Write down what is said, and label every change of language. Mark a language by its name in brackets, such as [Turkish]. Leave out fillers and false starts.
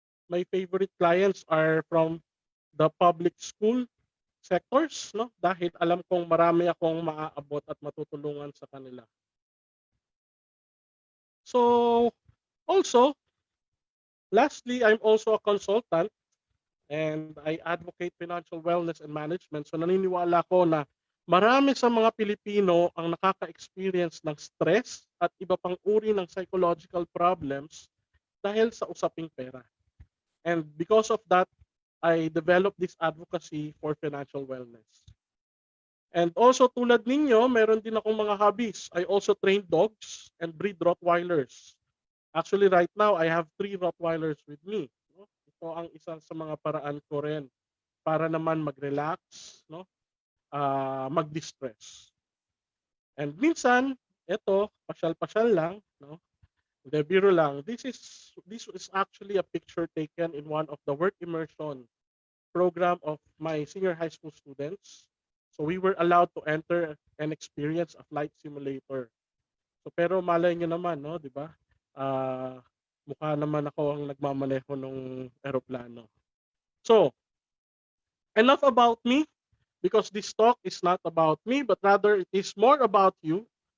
[English] My favorite clients are from the public school sectors, no? [Filipino] Dahil alam kong marami akong maaabot at matutulungan sa kanila. So, [English] Also, lastly, I'm also a consultant and I advocate financial wellness and management. [Filipino] So naniniwala ko na marami sa mga Pilipino ang nakaka-experience ng stress at iba pang uri ng psychological problems dahil sa usaping pera. [English] And because of that, I developed this advocacy for financial wellness. And also [Filipino] tulad ninyo, meron din akong mga hobbies. [English] I also train dogs and breed Rottweilers. Actually, right now, I have 3 Rottweilers with me. No? [Filipino] Ito ang isa sa mga paraan ko rin para naman mag-relax, no? Mag-distress. And minsan, ito, pasyal-pasyal lang, no? Hindi, biro lang. [English] This is actually a picture taken in one of the work immersion program of my senior high school students. So we were allowed to enter and experience a flight simulator. [Filipino] So pero malay nyo naman, no, di ba? Mukha naman ako ang nagmamaneho ng eroplano. [English] So, enough about me because this talk is not about me but rather it is more about you.